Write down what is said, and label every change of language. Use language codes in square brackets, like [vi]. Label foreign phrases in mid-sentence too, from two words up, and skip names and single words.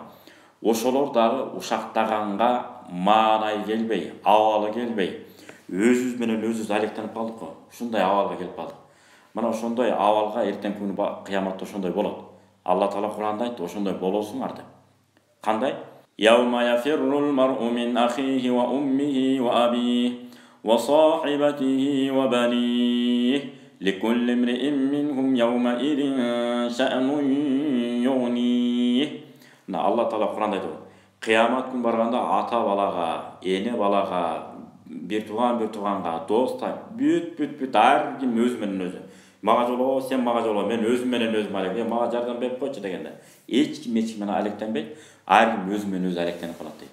[ky] Ошолор дагы ушактаганга маанай келбей, абалы келбей, өзүбүз менен өзүбүз алектенип калдык го. Ушундай абалга келип калдык. Мына ошондой абалга эртең күнү кыяматта ошондой болот. Алла Таала Куранда айтты, ошондой болосуңар деп. Кандай? [ar] يوم يفر المرء من أخيه وأمه وأبيه وصاحبته وبنيه لكل امرئ منهم يومئذ شأن يغنيه. [ky] Мына Алла Таала Куранда айтты. Кыямат күн барганда ата балага, эне балага, бир туганга, доста, бүт ар ким өзү менен өзү. Мага жолоо, сен мага жолоо, мен өзүм менен өзүм алек, мага жардам берип койчу дегенде. Эч ким менен алектенбейт, ар ким өзү менен өзү алектенип калат дейт.